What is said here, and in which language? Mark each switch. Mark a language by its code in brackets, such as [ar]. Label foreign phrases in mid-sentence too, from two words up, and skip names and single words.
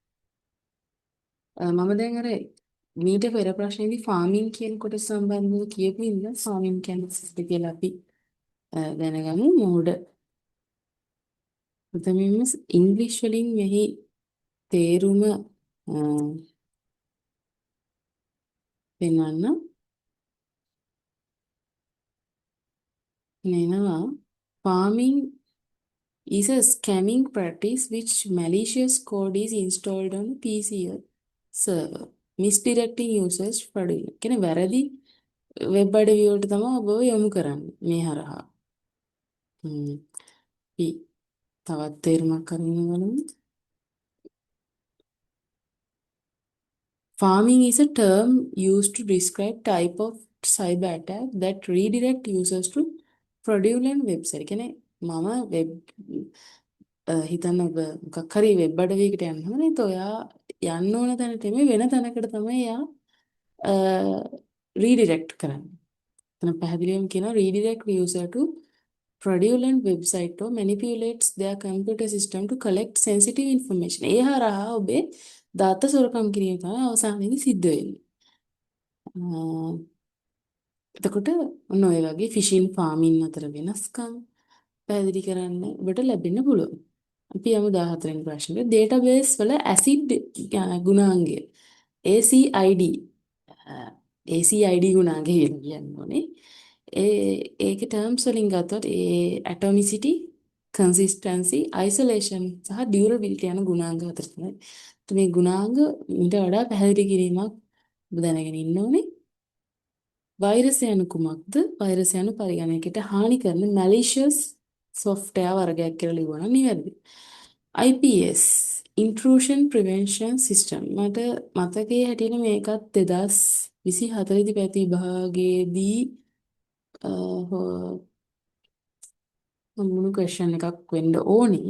[si] මම දැන් අර මීට පෙර ප්‍රශ්නේදී ෆාමින් කියන කොට සම්බන්ධව කියපු ඉන්න ෆාමින් කියන්නේ කියලා අපි දැනගමු. මෝඩ ප්‍රථමයෙන්ම ඉංග්‍රීසි වලින් මෙහි තේරුම පෙන්වන්න නේනවා. [en] farming is a scamming practice which malicious code is installed on PC or server misdirecting users fraudulently. [si] කියන්නේ වැරදි වෙබ් අඩවි වලට තමයි ඔබ යොමු කරන්නේ මේ හරහා. අපි තවත් තේරුමක් අරගෙන බලමු. [en] Farming is a term used to describe type of cyber attack that redirect users to fraudulent website. [si] කියන්නේ මම වෙබ් හිතන්න ඔබ මොකක් හරි වෙබ් අඩවියකට යන්න ඕනේ. ඒත් ඔයා යන්න ඕන තැනට නෙමෙයි වෙන තැනකට තමයි එයා redirect කරන්නේ. එතන පැහැදිලිවම කියනවා [en] redirect user to fraudulent website or manipulates their computer system to collect sensitive information. [si] ඒ හරහා ඔබේ data සොරකම් කිරීම තමයි අවසානයේදී සිද්ධ වෙන්නේ. එතකොට ඔන්න ඔය වගේ ෆිෂින් ෆාමින් අතර වෙනස්කම් පැහැදිලි කරන්න ඔබට ලැබෙන්න පුළුවන්. අපි යමු 14 වෙනි ප්‍රශ්නෙට. database වල acid ගුණාංගය ACID ගුණාංගය කියලා කියන්නේ. ඒක terms වලින් ගත්තොත් [en] atomicity, consistency, isolation [si] සහ durability යන ගුණාංග හතර තමයි. මේ ගුණාංග ඊට වඩා පැහැදිලි කිරීමක් ඔබ දැනගෙන ඉන්න ඕනේ. වෛරස් යනු කුමක්ද? වෛරස් යනු පරිගණකයට හානි කරන [en] malicious software [si] වර්ගයක් කියලා ලියුවා නම් නිවැරදි. [en] IPS intrusion prevention system [si] මට මතකයේ හැටියට මේකත් 2024 දී පැති විභාගයේදී මුළු ක්වෙස්චන් එකක් වෙන්න ඕනේ.